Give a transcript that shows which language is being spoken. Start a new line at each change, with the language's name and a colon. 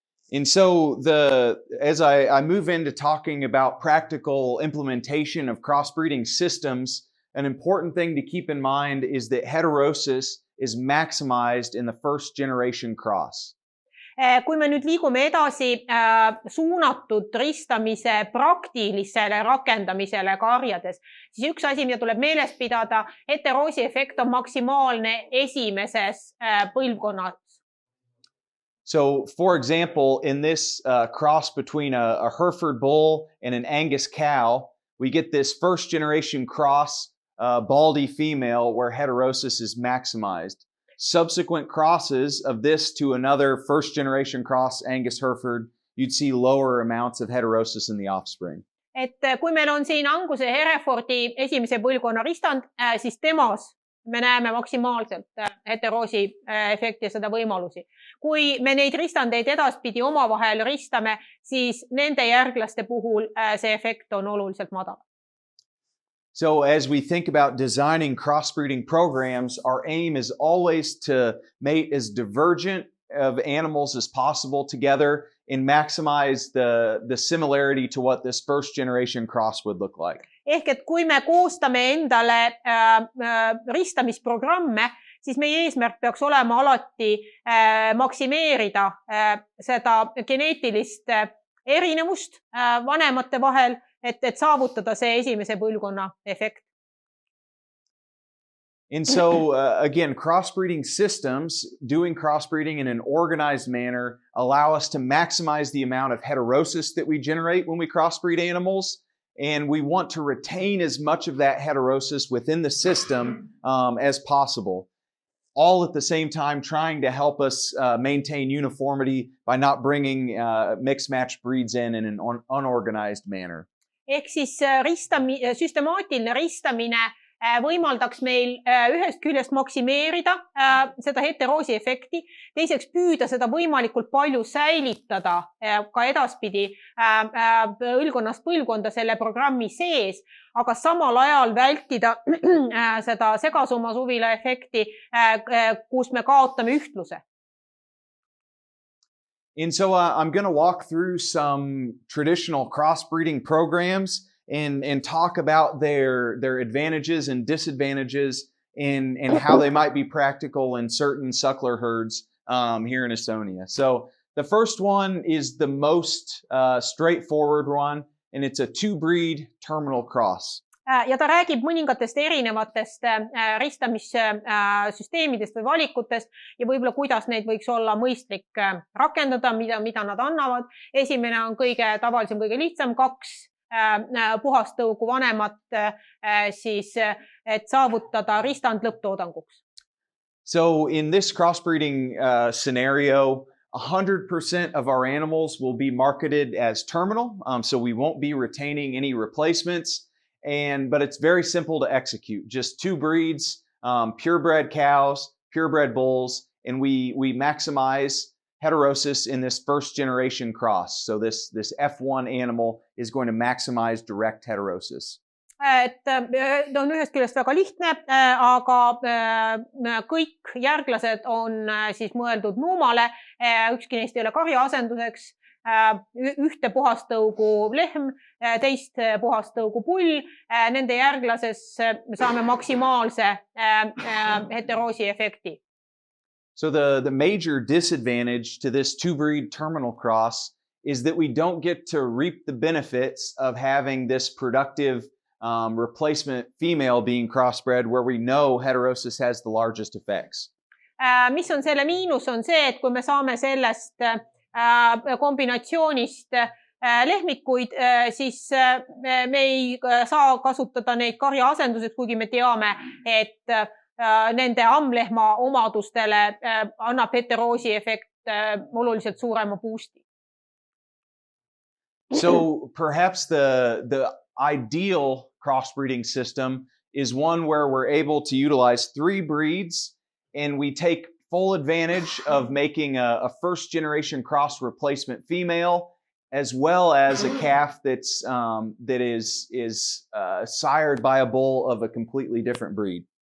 English: And so as I move into talking about practical implementation of crossbreeding systems, an important thing to keep in mind is that heterosis is maximized in the first generation cross.
Estonian: Kui me nüüd liigume edasi suunatud ristamise praktilisele rakendamisele karjades, siis üks asi, mida tuleb meeles pidada, heteroosi efekt on maksimaalne esimeses põlvkonnas.
English: So, for example, in this cross between a Hereford bull and an Angus cow, we get this first generation cross baldy female where heterosis is maximized. Subsequent crosses of this to another first generation cross Angus Hereford, you'd see lower amounts of heterosis in the offspring.
Estonian: Et kui meil on siin Anguse Herefordi esimese põlvkonna ristand, siis temas me näeme maksimaalselt heteroosi efekti ja seda võimalusi. Kui me neid ristandeid edaspidi omavahel ristame, siis nende järglaste puhul see efekt on oluliselt madal.
English: So as we think about designing crossbreeding programs, our aim is always to mate as divergent of animals as possible together and maximize the similarity to what this first generation cross would look like.
Estonian: Ehk et kui me koostame endale ristamisprogramme, siis meie eesmärk peaks olema alati maksimeerida seda geneetilist erinevust vanemate vahel, et saavutada see esimese põlvkonna efekt.
English: And so, again, crossbreeding systems, doing crossbreeding in an organized manner, allow us to maximize the amount of heterosis that we generate when we crossbreed animals. And we want to retain as much of that heterosis within the system as possible. All at the same time, trying to help us maintain uniformity by not bringing mixed match breeds in an unorganized manner.
Estonian: Ehk siis süstemaatiline ristamine võimaldaks meil ühest küljest maksimeerida seda heteroosi efekti, teiseks püüda seda võimalikult palju säilitada ka edaspidi põlvkonnast põlvkonda selle programmi sees, aga samal ajal vältida seda segasumma suvila efekti, kus me kaotame ühtluse.
English: And so I'm going to walk through some traditional crossbreeding programs and talk about their advantages and disadvantages and how they might be practical in certain suckler herds here in Estonia. So the first one is the most straightforward one, and it's a two-breed terminal cross.
Estonian: Ja ta räägib mõningatest erinevatest ristamissüsteemidest või valikutest ja võib-olla kuidas neid võiks olla mõistlik rakendada, mida nad annavad. Esimene on kõige tavalisem, kõige lihtsam, 2 puhastõugu vanemat, siis, et saavutada ristand lõpptoodanguks.
English: So in this crossbreeding scenario, 100% of our animals will be marketed as terminal, so we won't be retaining any replacements. But it's very simple to execute. Just 2 breeds, purebred cows, purebred bulls, and we maximize heterosis in this first generation cross. So this F1 animal is going to maximize direct heterosis.
Estonian: Ta on ühest küljest väga lihtne, aga kõik järglased on siis mõeldud nuumale. Ükski neist ei ole karja asenduseks. Ühte puhastõugu lehm, teist puhastõugu pull. Nende järglases saame maksimaalse heteroosi efekti.
English: So the major disadvantage to this 2-breed terminal cross is that we don't get to reap the benefits of having this productive replacement female being crossbred where we know heterosis has the largest effects.
Estonian: Mis on selle miinus on see, et kui me saame sellest kombinatsioonist lehmikuid, siis me ei saa kasutada neid karja asenduseks, kuigi me teame, et nende ammlehma omadustele annab heteroosi efekt oluliselt suurema boosti.
English: So perhaps the ideal crossbreeding system is one where we're able to utilize 3 breeds and we take full advantage of making a first generation cross replacement female as well as a calf that is sired by a bull of a completely different breed.